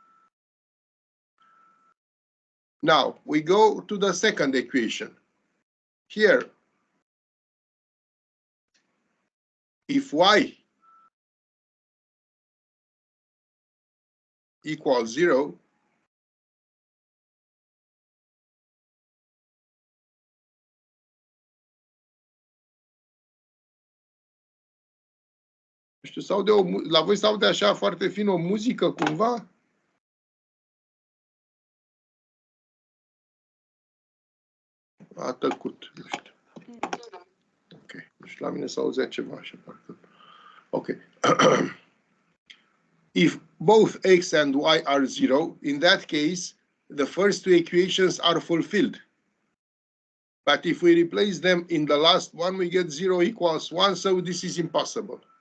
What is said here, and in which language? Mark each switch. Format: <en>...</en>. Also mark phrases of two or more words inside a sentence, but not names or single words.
<en>Now, we go to the second equation. Here, if y equals 0,</en> <ro>nu știu, sau la voi se aude așa foarte fin o muzică cumva? A tăcut, nu știu. Ok, nu știu, la mine se auzea ceva așa parcă. Ok.</ro> <en>If both x and y are 0, in that case, the first two equations are fulfilled. But if we replace them in the last one, we get 0 equals 1, so this is impossible.</en>